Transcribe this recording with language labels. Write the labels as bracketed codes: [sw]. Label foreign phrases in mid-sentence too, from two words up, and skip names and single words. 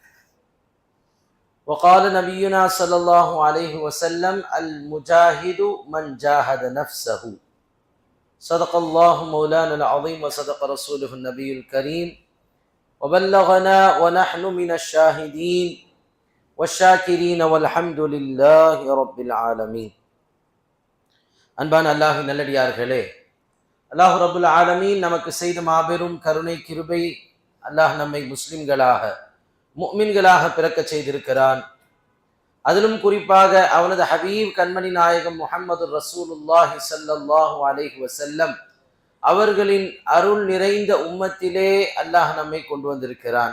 [ar] وقال نبينا صلى الله عليه وسلم: المجاهد من جاهد نفسه. صدق الله مولانا العظيم وصدق رسوله النبي الكريم وبلغنا ونحن من الشاهدين والشاكرين والحمد لله رب العالمين. [ta] அன்பான அல்லாஹ்வின் நல்லடியார்களே, [ar] الله رب العالمين [ta] நமக்கு செய்த மாபெரும் கருணை கிருபை, அல்லாஹ் நம்மை முஸ்லிம்களாக முஃமின்களாக பிறக்க செய்திருக்கிறான். அதிலும் குறிப்பாக அவனது ஹபீப் கண்மணி நாயகம் முஹம்மது [ar] رسول الله صلى الله عليه وسلم [ta] அவர்களின் அருள் நிறைந்த உம்மத்திலே அல்லாஹ் நம்மை கொண்டு வந்திருக்கிறான்.